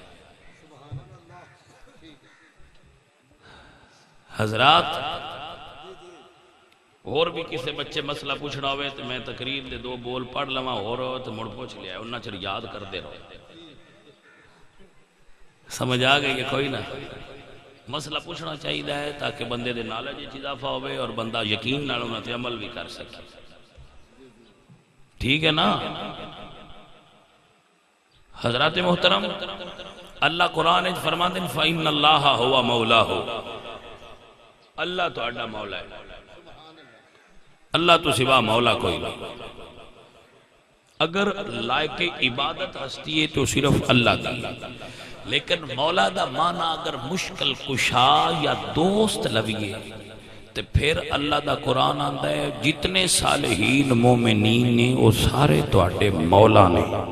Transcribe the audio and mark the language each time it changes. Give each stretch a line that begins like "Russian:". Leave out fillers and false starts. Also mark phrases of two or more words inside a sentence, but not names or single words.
Punjabi: حضرات اور بھی کسی بچے مسئلہ پوچھنا ہوئے تو میں تقریر دے 2 بول پڑھ لما اور تو مڑ پوچھ لیا انہاں چر یاد کر دے رہو سمجھ آ گئی کہ کوئی نہ مسئلہ پوچھنا چاہیے ہے تاکہ بندے دے نالج اضافہ ہوئے اور بندہ یقین نال انہاں تے عمل بھی کر سکے
Urdu: ٹھیک ہے نا حضرات محترم اللہ قرآن فرماتے ہیں
Arabic: فَإِنَّ اللَّهَ هُوَ مَوْلَاهُ
Punjabi: اللہ تو اڈا مولا ہے اللہ تو سوا مولا کوئی نہیں
Urdu: اگر لائق عبادت ہستی ہے تو صرف اللہ کی لیکن
Punjabi: مولا دا معنی اگر مشکل کشا یا دوست لویے تو پھر اللہ دا قرآن آندہ ہے جتنے صالحین مومنین نے وہ سارے تو اڈے مولا نے